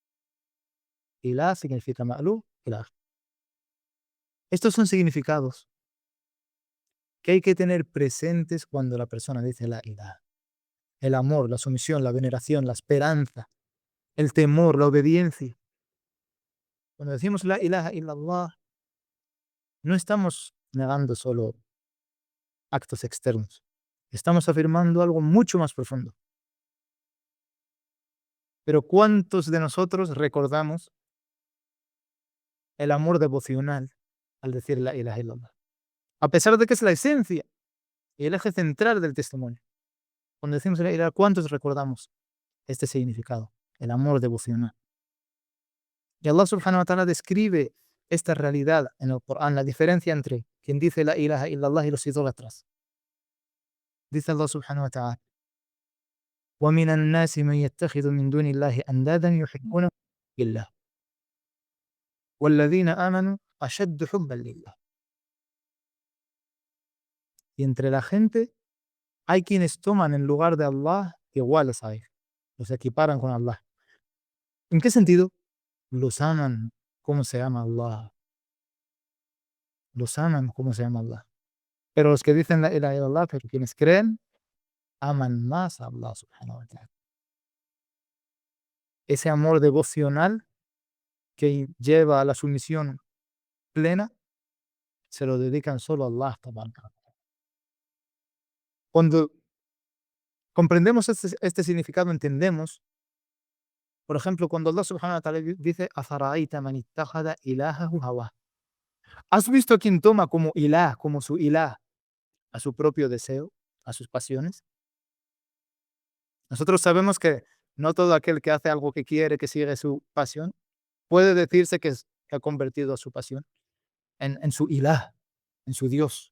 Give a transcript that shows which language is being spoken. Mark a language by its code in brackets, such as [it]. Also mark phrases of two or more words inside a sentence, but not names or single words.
[es] Ilah significa ma'luh, ilah. Estos son significados que hay que tener presentes cuando la persona dice [ar] لا إله. [es] El amor, la sumisión, la veneración, la esperanza, el temor, la obediencia. Cuando decimos [ar] لا إله إلا الله, [es] no estamos negando solo actos externos. Estamos afirmando algo mucho más profundo. Pero ¿cuántos de nosotros recordamos el amor devocional al decir [ar] لا إله إلا الله? [es] A pesar de que es la esencia y el eje central del testimonio. Cuando decimos [ar] لا إله, [es] ¿cuántos recordamos este significado? El amor devocional. Y Allah [ar] سبحانه و تعالى [es] describe esta realidad en el Corán, la diferencia entre quien dice [ar] لا إله إلا الله [es] y los idólatras. Dice Allah [ar] سبحانه و تعالى: وَمِنَ النَّاسِ مَن يَتَّخِذُ مِن دُونِ اللَّهِ أَندَادًا يُحِبُّونَهُم كَحُبِّ اللَّهِ وَالَّذِينَ آمَنُوا أَشَدُّ حُبًّا لِلَّهِ. [es] Y entre la gente hay quienes toman en lugar de Allah iguales a él, los equiparan con Allah. ¿En qué sentido? Los aman como se ama Allah. Los aman como se ama Allah. Pero los que dicen [ar] لا إله إلا الله, [es] pero quienes creen, aman más a Allah [ar] سبحانه و تعالى. [es] Ese amor devocional que lleva a la sumisión plena, se lo dedican solo a Allah [ar] تبارك و تعالى. [es] Cuando comprendemos este significado, entendemos, por ejemplo, cuando Allah [ar] سبحانه و تعالى [es] dice: [ar] "أفرأيت من اتخذ إلهه هواه". [es] ¿Has visto a quien toma como ilah, como su ilah, a su propio deseo, a sus pasiones? Nosotros sabemos que no todo aquel que hace algo que quiere, que sigue su pasión, puede decirse que ha convertido a su pasión en su ilah, en su Dios.